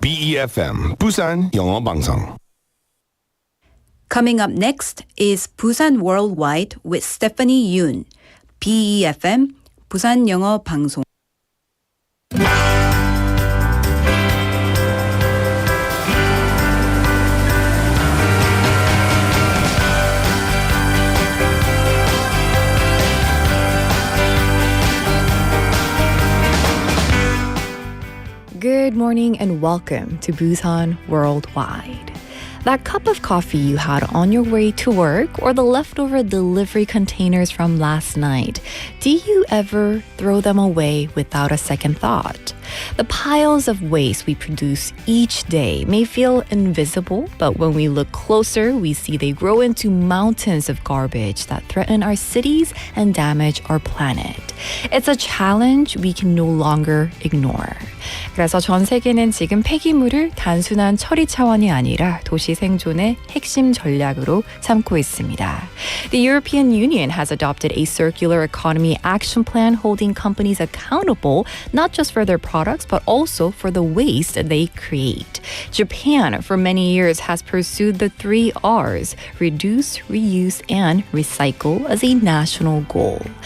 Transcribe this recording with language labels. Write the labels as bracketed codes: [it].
[ko] BEFM, 부산 영어 방송. [en] Coming up next is Busan Worldwide with Stephanie Yoon. [ko] BEFM, 부산 영어 방송. [en] Good morning and welcome to Busan Worldwide. That cup of coffee you had on your way to work or the leftover delivery containers from last night, do you ever throw them away without a second thought? The piles of waste we produce each day may feel invisible, but when we look closer, we see they grow into mountains of garbage that threaten our cities and damage our planet. It's a challenge we can no longer ignore. [ko] 그래서 전 세계는 지금 폐기물을 단순한 처리 차원이 아니라 도시 생존의 핵심 전략으로 삼고 있습니다. [en] The European Union has adopted a circular economy action plan holding companies accountable not just for their products but also for the waste they create. Japan, for many years, has pursued the 3 R's, reduce, reuse, and recycle, as a national goal.